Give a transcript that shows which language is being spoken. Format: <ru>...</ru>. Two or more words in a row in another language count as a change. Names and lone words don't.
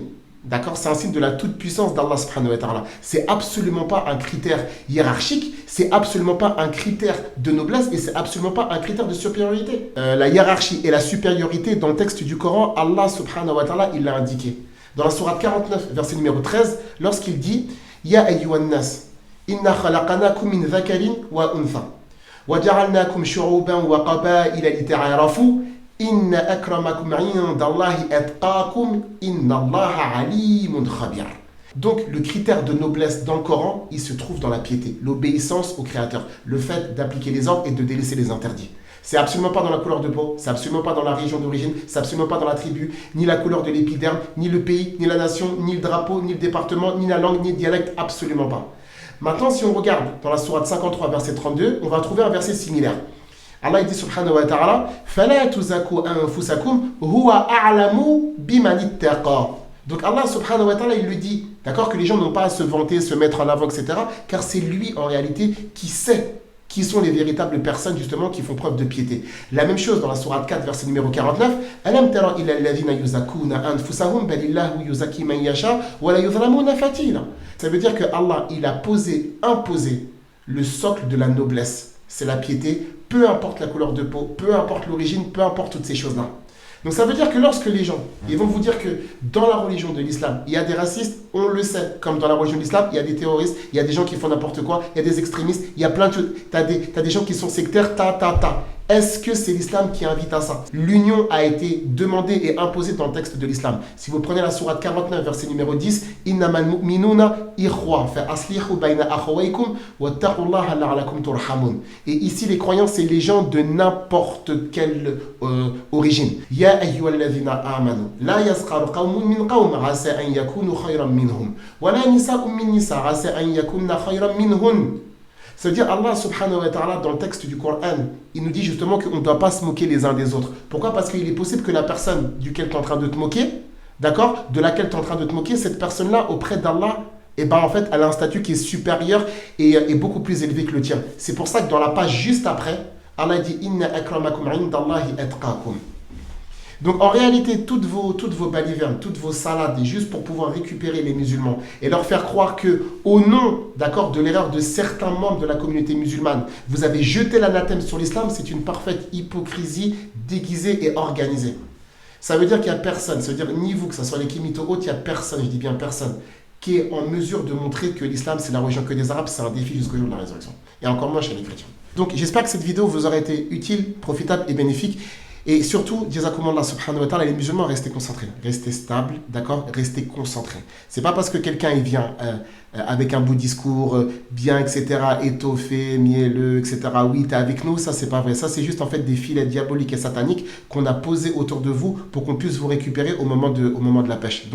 <fr>D'accord, c'est un signe de la toute-puissance d'Allah</fr> <ar>سبحانه وتعالى.</ar> <fr>C'est absolument pas un critère hiérarchique, c'est absolument pas un critère de noblesse et c'est absolument pas un critère de supériorité. La hiérarchie et la supériorité dans le texte du Coran, Allah</fr> <ar>سبحانه وتعالى,</ar> <fr>il l'a indiqué. Dans la sourate 49, verset numéro 13, lorsqu'il dit «</fr> <ar>يا أيها الناس إنا خلقناكم من ذكر وأنثى وجعلناكم شعوبا وقبائل لتعارفوا » إن أكرمكم عند الله أتقاكم إن الله عليم خبير.</ar> <fr>Donc le critère de noblesse dans le Coran, il se trouve dans la piété, l'obéissance au Créateur, le fait d'appliquer les ordres et de délaisser les interdits. C'est absolument pas dans la couleur de peau, c'est absolument pas dans la région d'origine, c'est absolument pas dans la tribu, ni la couleur de l'épiderme, ni le pays, ni la nation, ni le drapeau, ni le département, ni la langue, ni le dialecte, absolument pas. Maintenant, si on regarde dans la sourate 53, verset 32, on va trouver un verset similaire.</fr> <ar>Allah dit سبحانه وتعالى فَلَا تُزَكُوا أَنفُسَكُمْ هُوَ أَعْلَمُ بِمَنِ اتَّقَى.</ar> <fr>Donc Allah</fr> <ar>سبحانه وتعالى</ar> <fr>il lui dit, d'accord, que les gens n'ont pas à se vanter, se mettre en avant, etc. Car c'est lui en réalité qui sait qui sont les véritables personnes justement qui font preuve de piété. La même chose dans la sourate 4, verset numéro 49.</fr> <ar>ألم تر إلى الذين يزكون أنفسهم بل الله يزكي من يشاء ولا يظلمون فتيلا.</ar> <fr>Ça veut dire que Allah, il a imposé le socle de la noblesse. C'est la piété, peu importe la couleur de peau, peu importe l'origine, peu importe toutes ces choses-là. Donc ça veut dire que lorsque les gens, ils vont vous dire que dans la religion de l'islam, il y a des racistes, on le sait, comme dans la religion de l'islam, il y a des terroristes, il y a des gens qui font n'importe quoi, il y a des extrémistes, il y a plein de choses, t'as des gens qui sont sectaires, Est-ce que c'est l'islam qui invite à ça? L'union a été demandée et imposée dans le texte de l'islam. Si vous prenez la sourate 49, verset numéro 10,</fr> <ar>إنما المؤمنون إخوة فأصلحوا بين أخويكم واتقوا الله لعلكم ترحمون.</ar> <fr>Et ici, les croyants, c'est les gens de n'importe quelle origine.</fr> <ar>يا أيها الذين آمنوا لا يسخر قوم من قوم عسى أن يكونوا خيرا منهم ولا نساء من نساء عسى أن يكن خيرا منهن.</ar> <fr>C'est-à-dire Allah</fr> <ar>سبحانه وتعالى</ar> <fr>dans le texte du Coran, il nous dit justement qu'on ne doit pas se moquer les uns des autres. Pourquoi? Parce qu'il est possible que la personne duquel tu es en train de te moquer, d'accord, de laquelle tu es en train de te moquer, cette personne-là auprès d'Allah, eh ben en fait elle a un statut qui est supérieur et beaucoup plus élevé que le tien. C'est pour ça que dans la page juste après, Allah dit</fr> <ar>إن أكرمكم عند الله أتقاكم.</ar> <fr>Donc en réalité, toutes vos balivernes, toutes vos salades, juste pour pouvoir récupérer les musulmans et leur faire croire que, au nom, d'accord, de l'erreur de certains membres de la communauté musulmane, vous avez jeté l'anathème sur l'islam, c'est une parfaite hypocrisie déguisée et organisée. Ça veut dire qu'il n'y a personne, ça veut dire ni vous, que ce soit les Kémito autres, il n'y a personne, je dis bien personne, qui est en mesure de montrer que l'islam c'est la religion que des Arabes, c'est un défi jusqu'au jour de la résurrection. Et encore moins chez les chrétiens. Donc j'espère que cette vidéo vous aura été utile, profitable et bénéfique. Et surtout,</fr> <ar>جزاكم الله سبحانه وتعالى,</ar> <fr>les musulmans, restez concentrés, restez stables, d'accord, restez concentrés. C'est pas parce que quelqu'un il vient avec un beau discours, bien, etc., étoffé, mielleux, etc., oui, t'es avec nous, ça c'est pas vrai. Ça c'est juste en fait des filets diaboliques et sataniques qu'on a posés autour de vous pour qu'on puisse vous récupérer au moment de la pêche.</fr>